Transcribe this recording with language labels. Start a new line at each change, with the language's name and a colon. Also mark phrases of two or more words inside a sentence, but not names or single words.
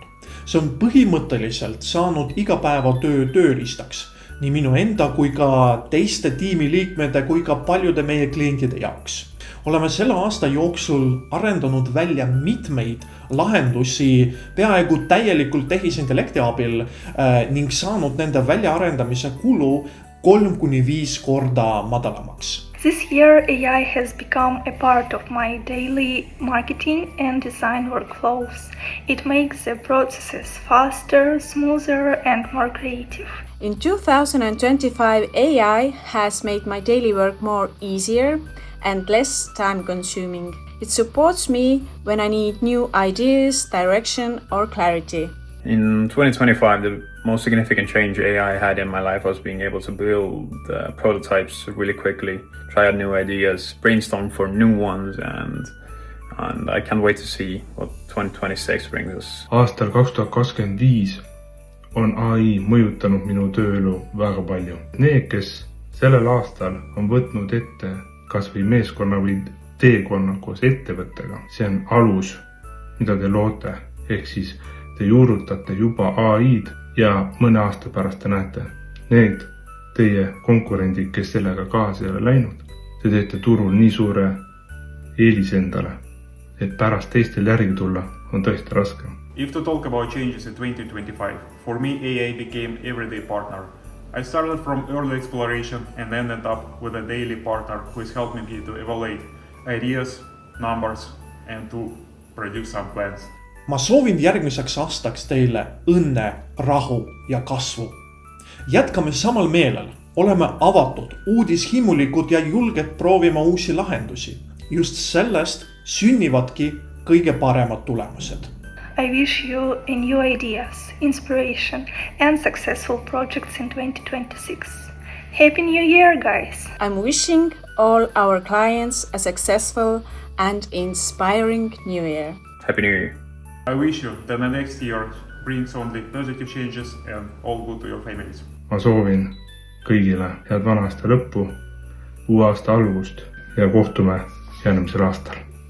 Estonian: See on põhimõtteliselt saanud igapäevatöö tööriistaks nii minu enda kui ka teiste tiimiliikmete kui ka paljude meie klientide jaoks. Oleme selle aasta jooksul arendanud välja mitmeid lahendusi peaaegu täielikult tehisintellekti abil ning saanud nende väljaarendamise kulu 3-5 korda madalamaks.
English: This year, AI has become a part of my daily marketing and design workflows. It makes the processes faster, smoother, and more creative. In 2025, AI has made my daily work more easier and less time-consuming. It supports me when I need new ideas, direction, or clarity. In 2025, the most significant change AI had in my life was being able to build prototypes really quickly, try out new ideas, brainstorm for new ones, and I can't wait to see what 2026 brings us.
Estonian: Aastal 2025 on AI mõjutanud minu tööelu väga palju. Need, kes sellel aastal on võtnud ette kas või meeskonna või teekonna koos ettevõttega, see on alus, mida te loote, ehk siis te juurutate juba AI-d ja mõne aasta pärast te näete. Need teie konkurendid, kes sellega kaasa ei ole läinud, te teete turul nii suure eelise endale, et pärast teistel järgi tulla on tõesti raske.
English: If to talk about changes in 2025, for me AI became everyday partner. I started from early exploration and ended up with a daily partner who has helped me to evaluate ideas, numbers and to produce some plans.
Estonian: Ma soovin järgmiseks aastaks teile õnne, rahu ja kasvu. Jätkame samal meelel, oleme avatud, uudishimulikud ja julged proovima uusi lahendusi. Just sellest sünnivadki kõige paremad tulemused.
English: I wish you new ideas, inspiration, and successful projects in 2026. Happy New Year, guys! I'm wishing all our clients a successful and inspiring New Year. Happy New Year! I wish you that the next year brings only positive changes and all good to your families.
Estonian: Ma soovin kõigile head vana aasta lõppu, uue aasta algust ja kohtume järgmisel aastal.